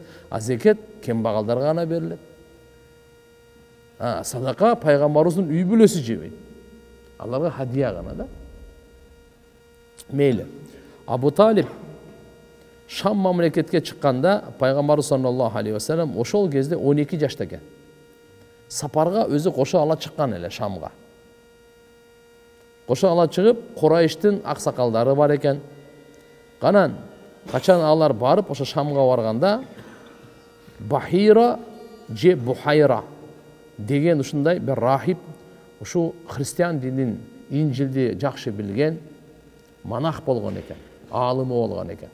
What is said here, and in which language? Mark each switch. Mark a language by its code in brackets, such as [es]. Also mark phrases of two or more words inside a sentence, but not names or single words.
[ky] Зекет кембагалдарга гана берилет. Садака пайгамбарыбыздын үй бүлөсү жебейт. Аларга хадия гана да. Мейли. Абу Талиб Шам мамлекетке чыкканда пайгамбарыбыз [ar] صلى الله عليه وسلم [ky] ошол кезде 12 жашта экен. Сапарга өзү кошо ала чыккан эле Шамга. Кошо ала чыгып, Курайштын аксакалдары бар экен. Канан качан алар барып ошо Шамга барганда Бахира же Бухайра деген ушундай бир рахип, ушу христиан динин Инжилди жакшы билген монах болгон экен, аалымы болгон экен.